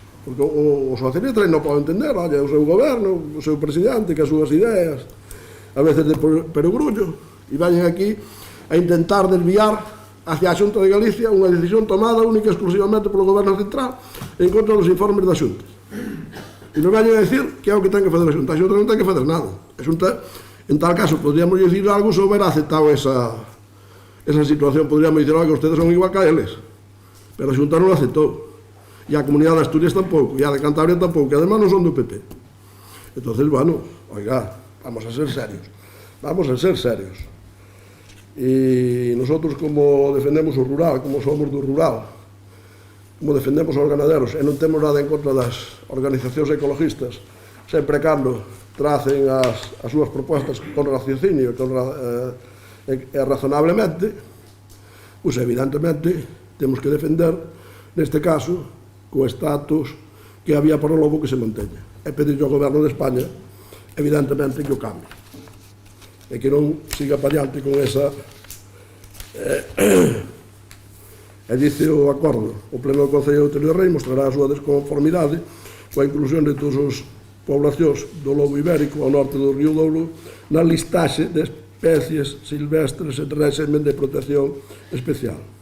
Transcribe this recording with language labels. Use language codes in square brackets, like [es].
[gl] Porque o socialista non pode entender, olha, o seu goberno, o seu presidente, que as súas ideas, [es] a veces de perogrullo, [gl] e vayan aquí a intentar desviar hacia a Xunta de Galicia unha decisión tomada única e exclusivamente polo goberno central en contra dos informes da Xunta. E [es] nos vayan a decir [gl] que é o que ten que fazer a Xunta. A Xunta non ten que fazer nada. A Xunta, en tal caso, podríamos decir algo se houbera aceptado esa situación. Podríamos decir, [es] que ustedes son igual [gl] que a eles. Pero a Xunta non aceptou. E a comunidade de Asturias tampouco, e a de Cantabria tampouco, que además non son do PP. [es] Entonces, bueno, oiga, vamos a ser serios. Vamos a ser serios. [gl] E nosotros, como defendemos o rural, como somos do rural, como defendemos os ganaderos, e non temos nada en contra das organizacións ecologistas, sempre cando tracen as súas propostas con raciocinio e razonablemente, pois evidentemente temos que defender, neste caso, co estatus que había para o lobo que se manteña. E pedir ao Goberno de España, evidentemente, que o cambie. E que non siga para diante con esa... E dice o acordo: o Pleno do Concello de Outeiro de Rei mostrará a súa desconformidade coa inclusión de todas as poblacións do lobo ibérico ao norte do río Douro na listaxe de especies silvestres en régimen de protección especial.